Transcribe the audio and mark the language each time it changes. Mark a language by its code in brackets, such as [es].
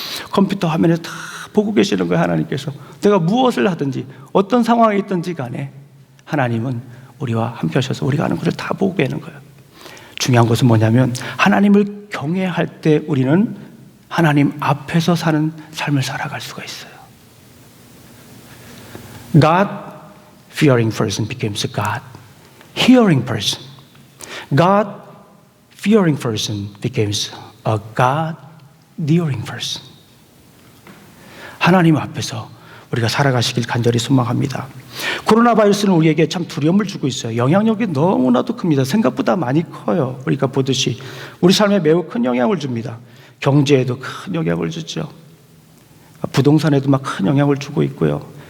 [ko] 컴퓨터 화면에 다 보고 계시는 거예요. 하나님께서. 내가 무엇을 하든지 어떤 상황에 있든지 간에 하나님은 우리와 함께 하셔서 우리가 하는 것을 다 보고 계는 거예요. 중요한 것은 뭐냐면 하나님을 경외할 때 우리는 하나님 앞에서 사는 삶을 살아갈 수가 있어요. [en] God-fearing person becomes a God-hearing person. God-fearing person becomes a God-nearing person. [ko] 하나님 앞에서 우리가 살아가시길 간절히 소망합니다. 코로나 바이러스는 우리에게 참 두려움을 주고 있어요. 영향력이 너무나도 큽니다. 생각보다 많이 커요. 우리가 보듯이 우리 삶에 매우 큰 영향을 줍니다. 경제에도 큰 영향을 주죠. 부동산에도 막 큰 영향을 주고 있고요.